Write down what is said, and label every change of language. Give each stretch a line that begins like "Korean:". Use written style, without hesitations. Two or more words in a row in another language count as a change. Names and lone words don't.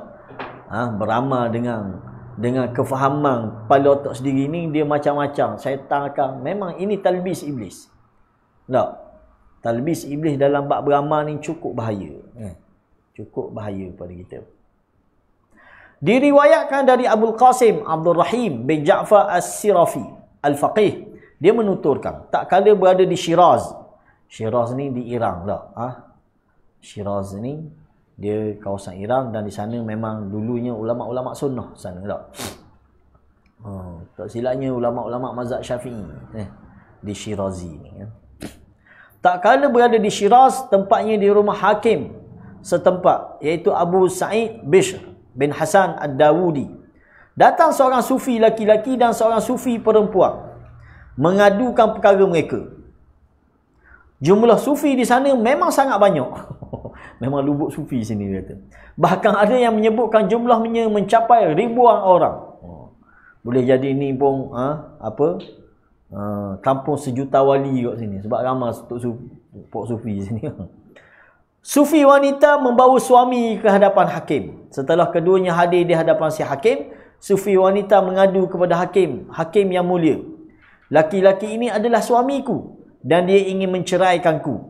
Malay: Beramal dengan kefahaman kepala otak sendiri ni, dia macam-macam. Syaitan akan, memang ini talbis iblis. Tak? Talbis iblis dalam bab beramal ni cukup bahaya. Cukup bahaya pada kita. Diriwayatkan dari Abul Qasim Abdul Rahim bin Ja'far As-Sirafi Al-Faqih, dia menuturkan tak kala berada di Shiraz. Shiraz ni di Iran tak? Shiraz ni dia kawasan Iran, dan di sana memang dulunya ulama-ulama sunnah sana tak? Tak silapnya ulama-ulama mazhab Syafi'i di Shirazi ni. Tak kala berada di Shiraz, tempatnya di rumah hakim setempat, iaitu Abu Sa'id Bishr bin Hasan Ad-Dawudi. Datang seorang sufi laki-laki dan seorang sufi perempuan mengadukan perkara mereka. Jumlah sufi di sana memang sangat banyak. Memang lubuk sufi sini dia kata. Bahkan ada yang menyebutkan jumlahnya mencapai ribuan orang. Boleh jadi ni pun kampung sejuta wali kat sini sebab ramai pok sufi sini. Sufi wanita membawa suami ke hadapan hakim. Setelah keduanya hadir di hadapan si hakim, sufi wanita mengadu kepada hakim yang mulia. Laki-laki ini adalah suamiku dan dia ingin menceraikanku.